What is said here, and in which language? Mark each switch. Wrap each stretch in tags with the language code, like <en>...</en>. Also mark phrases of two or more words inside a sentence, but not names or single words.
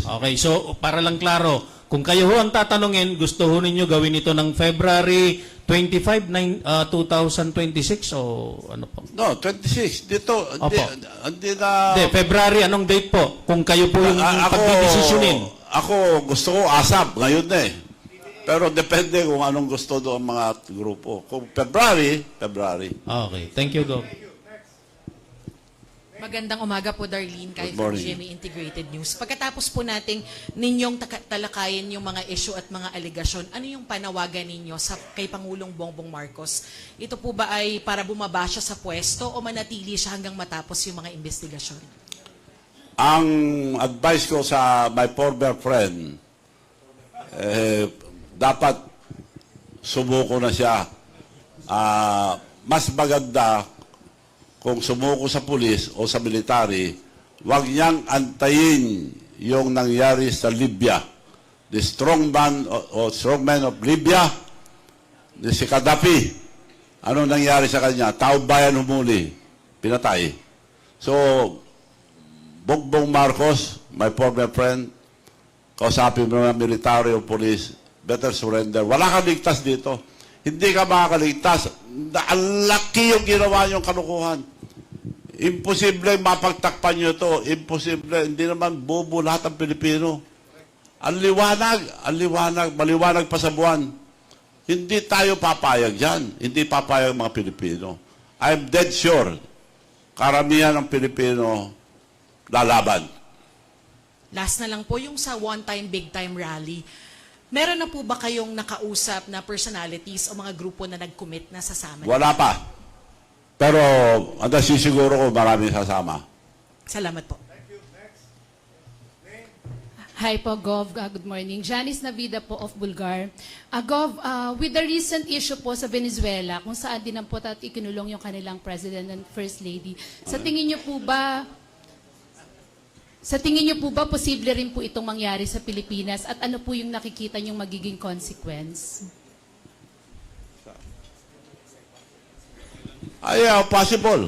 <tl>Okay, so para lang klaro, kung kayo ho ang tatanungin, gusto ho ninyo gawin ito ng February 25, 2026 o ano po? No, 26. Dito, hindi na... Hindi, February, anong date po? Kung kayo po yung pagdidesisyonin. Ako, gusto ko ASAP, ngayon na eh. Pero depende kung anong gusto doon mga grupo. Kung February.</tl> <en>Okay, thank you, Go.</en> <tl>Magandang umaga po, Darlene, kahit</tl> <en>Good from morning. GMA Integrated News.</en> <tl>Pagkatapos po nating ninyong talakayin yung mga issue at mga alegasyon, ano yung panawagan ninyo kay Pangulong Bongbong Marcos? Ito po ba ay para bumaba siya sa pwesto o manatili siya hanggang matapos yung mga investigasyon? Ang advice ko sa</tl> <en>my former friend,</en> <tl>dapat sumuko na siya. Mas maganda kung sumuko sa pulis o sa military, huwag niyang antayin yung nangyari sa Libya.</tl> <en>The strongman of Libya,</en> <tl>si Gaddafi. Ano nangyari sa kanya? Tao bayan humuli. Pinatay. So, Bongbong Marcos,</tl> <en>my former friend,</en> <tl>kausapin mo ng military o police,</tl> <en>better surrender.</en> <tl>Wala kang ligtas dito. Hindi ka makakaligtas. Ang laki yung ginawa niyong kalukuhan. Imposible mapagtakpan niyo to. Imposible. Hindi naman bobo lahat ng Pilipino. Ang liwanag, maliwanag pa sa buwan. Hindi tayo papayag yan. Hindi papayag mga Pilipino.</tl> <en>I'm dead sure,</en> <tl>karamihan ng Pilipino lalaban. Last na lang po, yung sa</tl> <en>one-time, big-time rally,</en> <tl>meron na po ba kayong nakausap na personalities o mga grupo na nag-commit na sasama? Wala pa. Pero ang nasisiguro ko maraming sasama. Salamat po.</tl> <en>Hi po, Gov. Good morning. Janice Navida po of Bulgar.</en> <tl>Gov, with the recent issue po sa Venezuela, kung saan din po at ikinulong yung kanilang</tl> <en>President and First Lady,</en> <tl>sa tingin niyo po ba posible rin po itong mangyari sa Pilipinas at ano po yung nakikita niyong magiging consequence? Ay, possible.</tl>